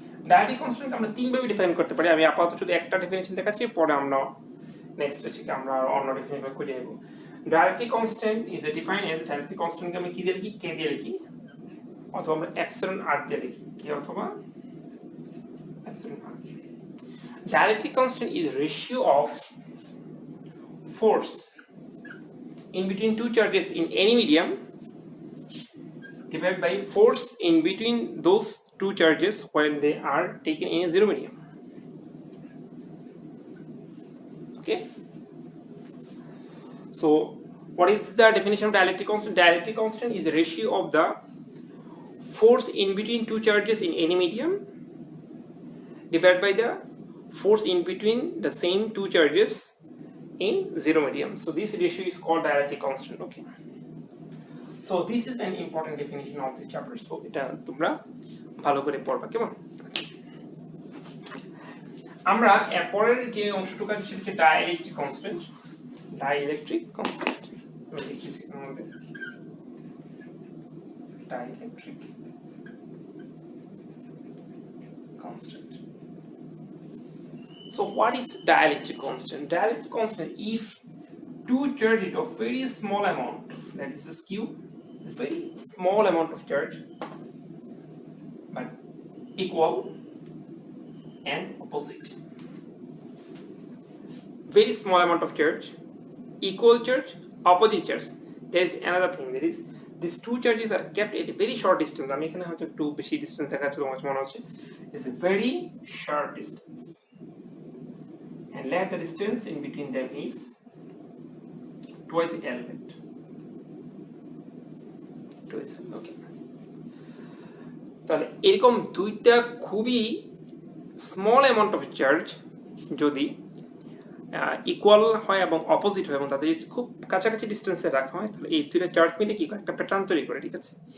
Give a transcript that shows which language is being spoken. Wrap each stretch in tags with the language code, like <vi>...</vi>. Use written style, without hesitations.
<bn>Dielectric constant আমরা তিন ভাবে ডিফাইন করতে পারি। আমি আপাতত শুধু একটা ডেফিনিশন দেখাচ্ছি, পরে আমরা নেক্সট লেকচারে আমরা অন্য ডেফিনিশন খুঁজে নেব।</bn> <en>dielectric constant is defined as,</en> <bn>dielectric কনস্ট্যান্টকে আমি কি দিয়ে লিখি? কে দিয়ে লিখি, অথবা আমরা এপসিলন আর দিয়ে লিখি, কে অথবা epsilon আর।</bn> <en>Dielectric constant is ratio of force in between two charges in any medium divided by force in between those two charges when they are taken in a zero medium. Okay, so what is the definition of dielectric constant? Dielectric constant is the ratio of the force in between two charges in any medium divided by the force in between the same two charges in zero medium. So this ratio is called dielectric constant. Okay, so this is an important definition of this chapter.</en> <bn>So এটা তোমরা ভালো করে পড়বা, কেমন? আমরা এরপরের যে অংশটুকু আছে সেটা হচ্ছে ডাইইলেকট্রিক কনস্ট্যান্ট। ডাইইলেকট্রিক কনস্ট্যান্ট আমি লিখেছি আমাদের dielectric constant.</bn> <en>So what is dielectric constant? Dielectric constant, if two charges of very small amount, that is this Q, is very small amount of charge, but equal and opposite. Very small amount of charge, equal charge, opposite charge. There is another thing, that is these two charges are kept at a very short distance.</en> <bn>আমি এখানে হয়তো একটু বেশি distance দেখাচ্ছি, তোমার মনে হচ্ছে</bn> <en>it's a very short distance, and let the distance in between them is twice the element. Twice, okay.</en> <bn>তাহলে এরকম দুইটা খুবই</bn> <en>small amount of charge</en> <bn>যদি ইকুয়াল হয় এবং অপোজিট হয় এবং তাদের যদি খুব কাছাকাছি ডিস্টেন্সে রাখা হয়, তাহলে এই দুইটা চার্জ মিলে কি করে একটা প্যাটার্ন তৈরি করে, ঠিক আছে?</bn>